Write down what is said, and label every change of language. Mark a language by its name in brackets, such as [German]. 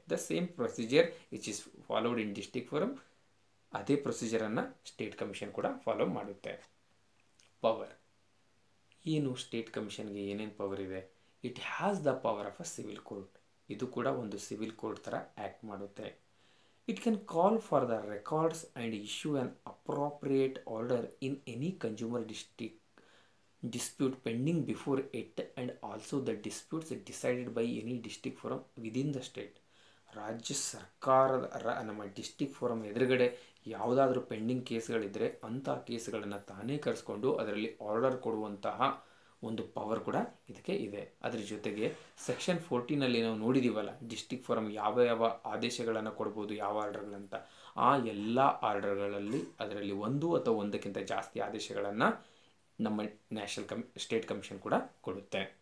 [English] the same procedure which is followed in district forum, [Kannada] ಅದೇ ಪ್ರೊಸೀಜರನ್ನು state commission ಕೂಡ follow ಮಾಡುತ್ತೆ. Power ಏನು? State ಕಮಿಷನ್ಗೆ ಏನೇನು ಪವರ್ ಇದೆ? [English] It has the power of a civil court. [Kannada] ಇದು ಕೂಡ ಒಂದು ಸಿವಿಲ್ ಕೋರ್ಟ್ ಥರ ಆ್ಯಕ್ಟ್ ಮಾಡುತ್ತೆ. [English] It can call for the records and issue an appropriate order in any consumer dispute pending before it, and also the disputes decided by any district forum within the state. [Kannada] ರಾಜ್ಯ ಸರ್ಕಾರದ ನಮ್ಮ district forum ಎದುರುಗಡೆ ಯಾವುದಾದ್ರೂ pending ಕೇಸ್ಗಳಿದ್ದರೆ ಅಂಥ ಕೇಸ್ಗಳನ್ನು ತಾನೇ ಕರೆಸ್ಕೊಂಡು ಅದರಲ್ಲಿ order ಕೊಡುವಂತಹ ಒಂದು ಪವರ್ ಕೂಡ ಇದಕ್ಕೆ ಇದೆ. ಅದರ ಜೊತೆಗೆ ಸೆಕ್ಷನ್ 14ನಲ್ಲಿ ನಾವು ನೋಡಿದ್ದೀವಲ್ಲ, ಡಿಸ್ಟ್ರಿಕ್ಟ್ ಫೋರಮ್ ಯಾವ ಯಾವ ಆದೇಶಗಳನ್ನು ಕೊಡ್ಬೋದು, ಯಾವ ಆರ್ಡರ್ಗಳಂತ, ಆ ಎಲ್ಲ ಆರ್ಡರ್ಗಳಲ್ಲಿ ಅದರಲ್ಲಿ 1 ಅಥವಾ 1ಕ್ಕಿಂತ ಜಾಸ್ತಿ ಆದೇಶಗಳನ್ನು ನಮ್ಮ ಸ್ಟೇಟ್ ಕಮಿಷನ್ ಕೂಡ ಕೊಡುತ್ತೆ.